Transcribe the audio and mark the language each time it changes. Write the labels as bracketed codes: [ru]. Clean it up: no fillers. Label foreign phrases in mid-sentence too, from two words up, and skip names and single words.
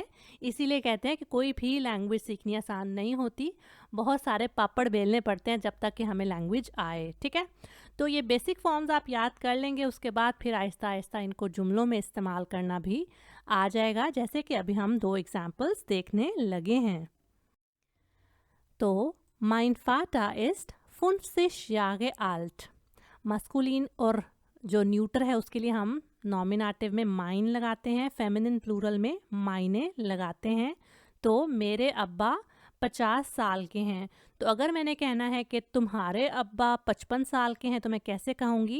[ur] اسی لیے کہتے ہیں کہ کوئی بھی لینگویج سیکھنی آسان نہیں ہوتی، بہت سارے پاپڑ بیلنے پڑتے ہیں جب تک کہ ہمیں لینگویج آئے. ٹھیک ہے. تو یہ [en] basic forms [ur] آپ یاد کر لیں گے، اس کے بعد پھر آہستہ آہستہ ان کو جملوں میں استعمال کرنا بھی آ جائے گا، جیسے کہ ابھی ہم دو ایگزامپلز دیکھنے لگے ہیں. [de] तो mein Vater ist 50 Jahre alt। [ur] مسکولن اور جو نیوٹر ہے اس کے لیے ہم نومینیٹو میں ماین لگاتے ہیں, [en] feminine plural [ur] میں ماینے لگاتے ہیں. تو میرے ابا 50 سال کے ہیں. تو اگر میں نے کہنا ہے کہ تمہارے ابا 55 سال کے ہیں تو میں کیسے کہوں گی?